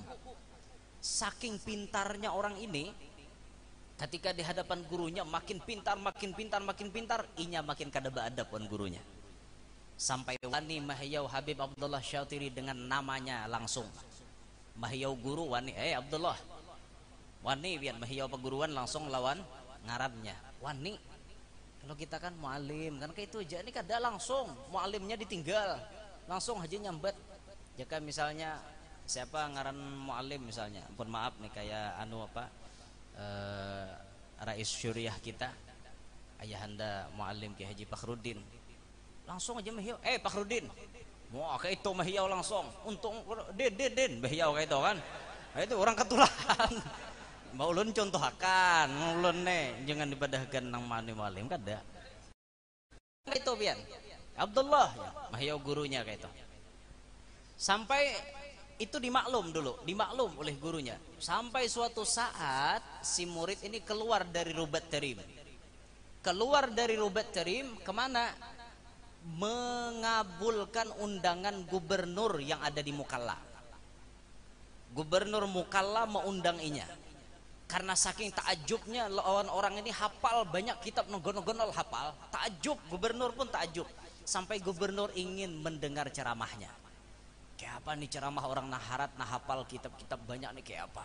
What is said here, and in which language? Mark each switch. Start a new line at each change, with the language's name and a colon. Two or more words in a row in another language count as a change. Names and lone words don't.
Banjar: Saking pintarnya orang ini, ketika di hadapan gurunya makin pintar, makin pintar, makin pintar, inya makin kada beadab pun gurunya. Sampai wani mahyau Habib Abdullah Syatiri dengan namanya langsung. Mahyau guru wani, Abdullah. Wani biar mahyau peguruan langsung lawan ngarannya. Wani. Kalau kita kan mualim, kan kayak itu aja, ini kada langsung mualimnya ditinggal. Langsung aja nyambat. Jika misalnya siapa ngaran mualim misalnya, ampun maaf nih kayak Rais Syuriah kita, ayahanda mualim Ki Haji Fakhruddin. Langsung aja mahyau, Fakhruddin. Mau kayak itu mahyau langsung. Untung den mahyau kayak itu kan. Nah, itu orang ketularan. Mau ulun contohakan, ulun jangan dibadahkan nang mani mualim kada. Itu pian. Abdullah ya, mahyau gurunya kayak itu.
Indonesian: Sampai itu dimaklum oleh gurunya. Sampai suatu saat si murid ini keluar dari Rubat Tarim. Keluar dari Rubat Tarim kemana? Mengabulkan undangan gubernur yang ada di Mukalla.
Banjar: Gubernur Mukalla mengundang inya. Karena saking takjubnya lawan orang ini hafal banyak kitab nogon-nogonol hafal.
Indonesian: Takjub, gubernur pun takjub. Sampai gubernur ingin mendengar ceramahnya.
Banjar: Kayak apa nih ceramah orang naharat, nahapal kitab-kitab banyak nih kayak apa.